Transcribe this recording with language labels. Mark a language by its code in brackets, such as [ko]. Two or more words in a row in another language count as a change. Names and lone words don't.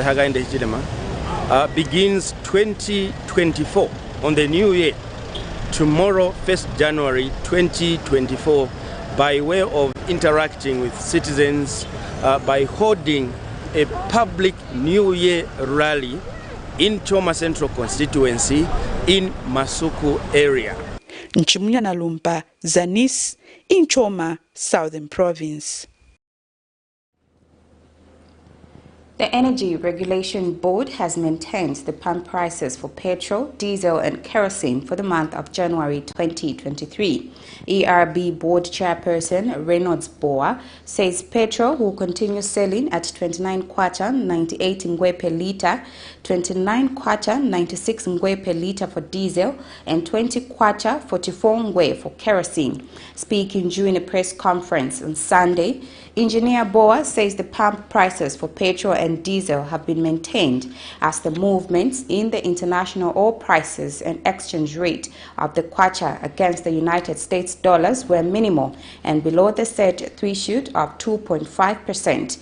[en] Hakainde Hichilema, begins 2024 on the new year, tomorrow, 1st January 2024, by way of interacting with citizens by holding a public New Year rally in Choma Central Constituency in Masuku area. Nchimunya Nalumpa, Zanis, in Choma, Southern Province. The Energy Regulation Board has maintained the pump prices for petrol, diesel and kerosene for the month of January 2023. ERB Board Chairperson Reynolds Boa says petrol will continue selling at 29 kwacha 98 ngwe per litre, 29 kwacha 96 ngwe per litre for diesel and 20 kwacha 44 ngwe for kerosene. Speaking during a press conference on Sunday, Engineer Boa says the pump prices for petrol and diesel have been maintained as the movements in the international oil prices and exchange rate of the kwacha against the United States dollars were minimal and below the set threshold of 2.5%.